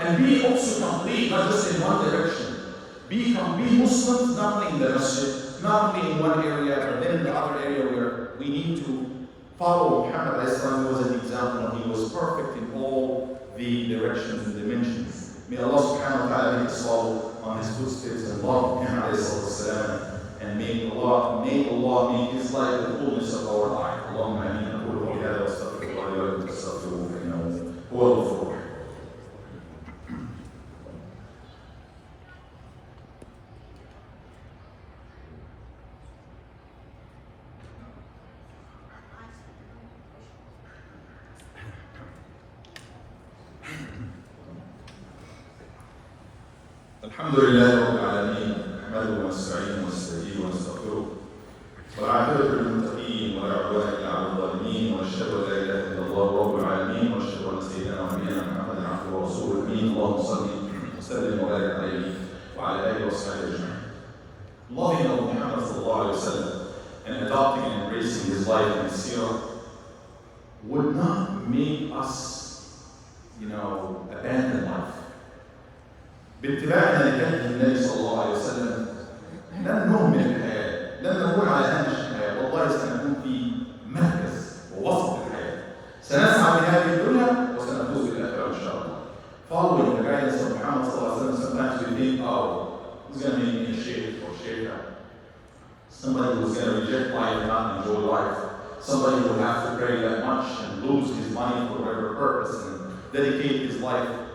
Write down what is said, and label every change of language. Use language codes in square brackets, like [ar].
[en] And be also complete, not just in one direction. Be Muslims, not only in the masjid, not only in one area, but then in the other area where we need to follow Muhammad who was an example. He was perfect in all the directions and dimensions. May Allah subhanahu wa ta'ala make us follow on his footsteps and love Muhammad and make Allah make his life the fullness of our life. Allahumma ameen. [ar] أقول قولي هذا وأستغفر الله لي ولكم فاستغفروه فإنه هو الغفور الرحيم. الحمد لله رب العالمين نحمده ونستعينه ونستهديه ونستغفره والعاقبة للمتقين ولا عدوان إلا على الظالمين ونشهد أن لا إله إلا الله رب العالمين ونشهد أن سيدنا ونبينا محمدا عبده ورسوله الأمين اللهم صل وسلم وبارك عليه وعلى آله وصحبه أجمعين. [en] Loving of Muhammad sallallahu alaihi wasallam and adopting and embracing his life and his seerah would not make us, abandon life. [ar] باتباعنا لهدي النبي صلى الله عليه وسلم لن نهمل الحياه، لن نكون على هامش الحياه، والله سنكون في مركز ووسط الحياه. سنسعى بهذه الدنيا وسنفوز بالاخره ان شاء الله. [en] Following the guidance of Muhammad [ar] صلى الله عليه وسلم, [en] sometimes we think, who's going to make me a sheikh or sheikha? Somebody who's going to reject life and not enjoy life. Somebody who will have to pray that much and lose his money for whatever purpose and dedicate his life.